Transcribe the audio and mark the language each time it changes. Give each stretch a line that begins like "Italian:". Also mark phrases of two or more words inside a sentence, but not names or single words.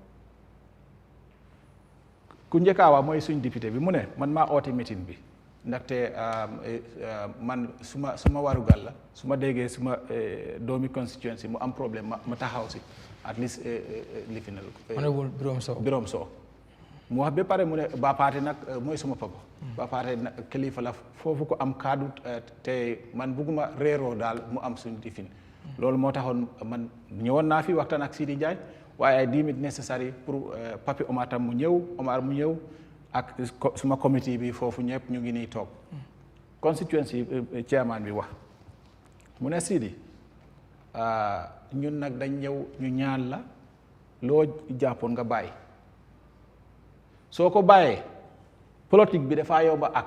Wolof: ku njëkkaawa mooy suñ député bi mu ne man maa oote meeting bi ndaxte man suma warugal la su ma déggee suma doomi constituency mu am problème ma taxaw si
English: at least
Wolof: lifinal honorable Birom Sow mu wax ba pare mu ne Bapaate nag mooy suma papa Bapaate nag kilifa la foofu ko am kaddu te man bugguma réeroo daal mu am suñ lifin loolu moo taxoon man ñëwoon naa fi waxtaan ak Sidi Ndiaye waaye
English: I deem it necessary
Wolof: pour papi Omar tam mu ñëw ak suma committee bi foofu ñëpp ñu ngi nii toog
English: constituency chairman
Wolof: bi wax mu ne Sidi ñun nag dañ ñëw ñu ñaan la loo jàppoon nga bàyyi soo ko bàyyee politique bi dafaa yomba ak